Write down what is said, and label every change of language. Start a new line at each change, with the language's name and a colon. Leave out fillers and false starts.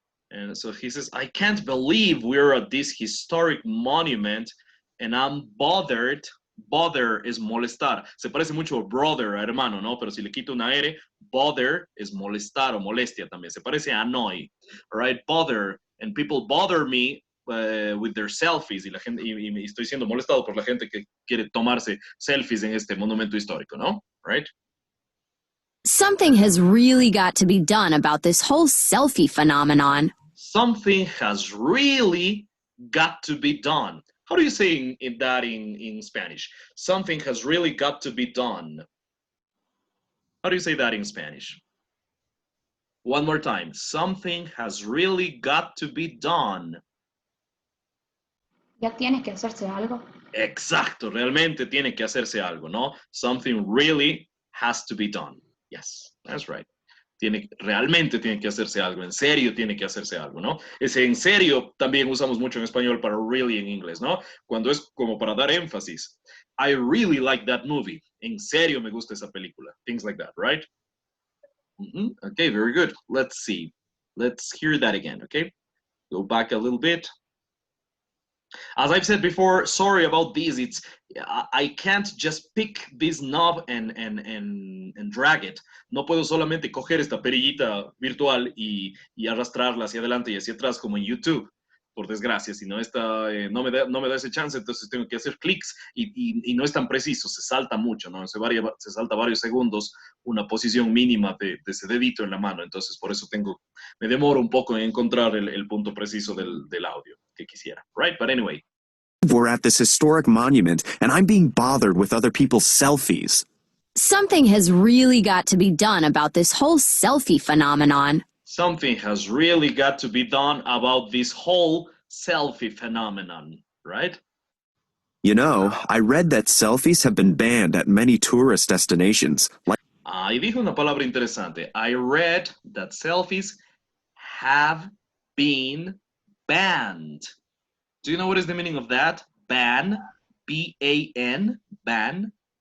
English: And so he says, I can't believe we're at this historic monument and I'm bothered. Bother is molestar.
Spanish: Se parece mucho a brother, a hermano, ¿no? Pero si le quito una R, bother es molestar o molestia también. Se parece a annoy, right? Bother.
English: And people bother me with their selfies.
Spanish: Y, la gente, y estoy siendo molestado por la gente que quiere tomarse selfies en este monumento histórico, ¿no?
English: Right? something has really got to be done about this whole selfie phenomenon. Something has really got to be done. How do you say that in Spanish? Something has really got to be done. How do you say that in Spanish? One more time. Something has really got to be done.
Spanish: Ya tiene que hacerse algo. Exacto, realmente tiene que hacerse algo, ¿no?
English: Something really has to be done. Yes, that's right.
Spanish: Realmente tiene que hacerse algo, en serio tiene que hacerse algo, ¿no? Ese en serio también usamos mucho en español para really en inglés, ¿no? Cuando es como para dar énfasis.
English: I really like that movie.
Spanish: En serio me gusta esa película.
English: Things like that, right? Okay, very good. Let's see. Let's hear that again, okay? Go back a little bit. As I've said before, sorry about this. I can't just pick this knob and drag it.
Spanish: No puedo solamente coger esta perillita virtual y arrastrarla hacia adelante y hacia atrás como en YouTube, por desgracia. Si no, no me da ese chance, entonces tengo que hacer clics y no es tan preciso, se salta mucho, ¿no? Se salta varios segundos una posición mínima de ese dedito en la mano. Entonces, por eso me demoro un poco en encontrar el punto preciso del audio que quisiera, right?
English: But anyway. We're at this historic monument, and I'm being bothered with other people's selfies. Something has really got to be done about this whole selfie phenomenon. Something has really got to be done about this whole selfie phenomenon, right? You know, I read that selfies have been banned at many tourist destinations.
Spanish: Y dijo una palabra interesante.
English: I read that selfies have been banned. Do you know what is the meaning of that? Ban, B-A-N, ban.